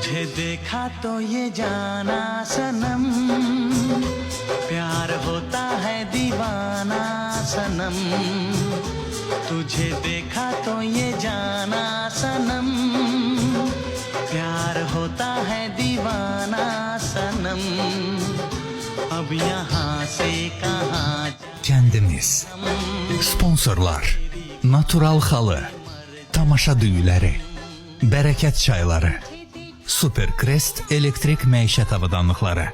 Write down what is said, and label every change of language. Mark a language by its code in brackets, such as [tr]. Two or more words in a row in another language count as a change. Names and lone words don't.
[hi] देखा तो ये जाना सनम, प्यार होता है दीवाना सनम। तुझे देखा तो ये जाना सनम, प्यार होता है दीवाना सनम। अब यहाँ से कहाँ [az] Kendimiz. Sponsorlar. Natural halı. Tamaşa düyüləri. Bərəkət çayları. Supercrest elektrik məişət avadanlıqları.